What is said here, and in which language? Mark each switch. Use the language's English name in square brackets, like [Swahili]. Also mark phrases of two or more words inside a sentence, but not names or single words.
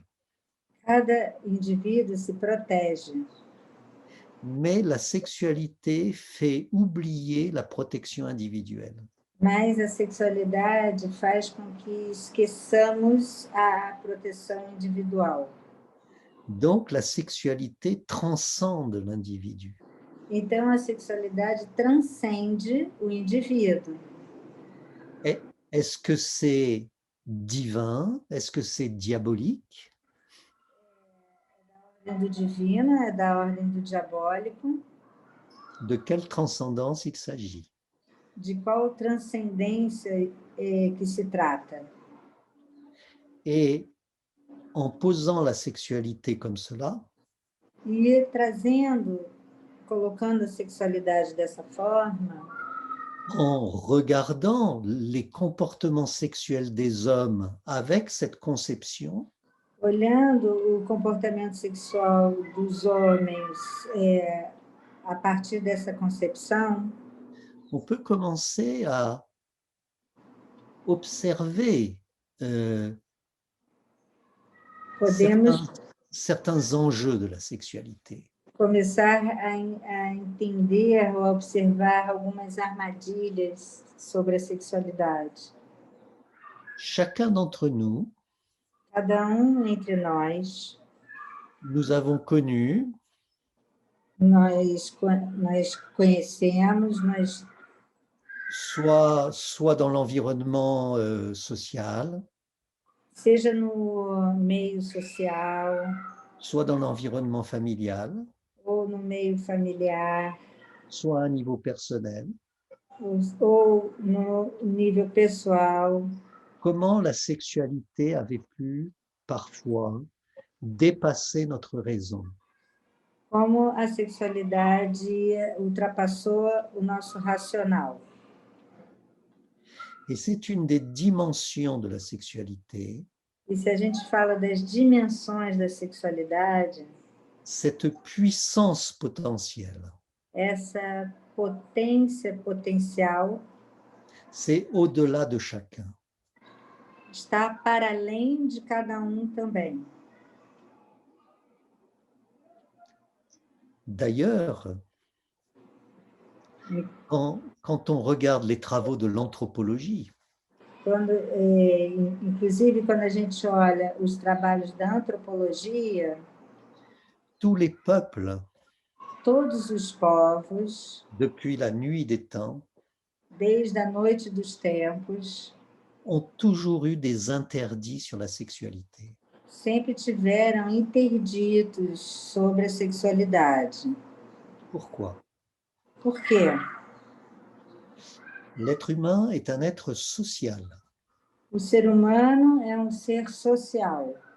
[Portuguese] cada indivíduo se protege, [French] mais la sexualité fait oublier la protection individuelle. [Portuguese] mas a sexualidade faz com que esqueçamos a proteção individual. [French] Donc, la sexualité transcende l'individu. [Portuguese] Então, a sexualidade transcende o indivíduo. [French] Est-ce que c'est divin? Est-ce que c'est diabolique? [Portuguese] É da ordem do divino, é da ordem do diabólico. [French] De quelle transcendance il s'agit? [Portuguese] De qual transcendência que se trata? [French] Et en posant la sexualité comme cela, [Portuguese] E trazendo, colocando a sexualidade dessa forma, [French] en regardant les comportements sexuels des hommes avec cette conception, [Portuguese] olhando o comportamento sexual dos homens a partir dessa concepção, [French] on peut commencer à observer [Portuguese] podemos [French] certains enjeux de la sexualité. [Portuguese] começar a entender ou a observar algumas armadilhas sobre a sexualidade. [French] Chacun d'entre nous, [Portuguese] Cada entre nós, [French] nous avons connu [Portuguese] nós conhecemos, nós [French] soit dans l'environnement social, [Portuguese] seja no meio social [French] soit dans l'environnement familial, [Portuguese] ou no meio familiar, [French] soit à un niveau personnel, [Portuguese] ou no nível pessoal, [French] comment la sexualité avait pu parfois dépasser notre raison. [Portuguese] como a sexualidade ultrapassou o nosso racional. [French] Et c'est une des dimensions de la sexualité, [Portuguese] E se a gente fala das dimensões da sexualidade, [French] cette puissance potentielle [Portuguese] essa potência potencial [French] C'est au-delà de chacun. [Portuguese] Está para além de cada também. [French] D'ailleurs, quand on regarde les travaux de l'anthropologie, [Portuguese] Inclusive, quando a gente olha os trabalhos da antropologia, [French] tous les peuples, [Portuguese] todos os povos, [French] depuis la nuit des temps, [Portuguese] desde a noite dos tempos, [French] ont toujours eu des interdits sur la sexualité. [Portuguese] sempre tiveram interditos sobre a sexualidade. [French] Pourquoi? [Portuguese] Por quê? [French] L'être humain est un être social. [Portuguese] O ser humano é ser social.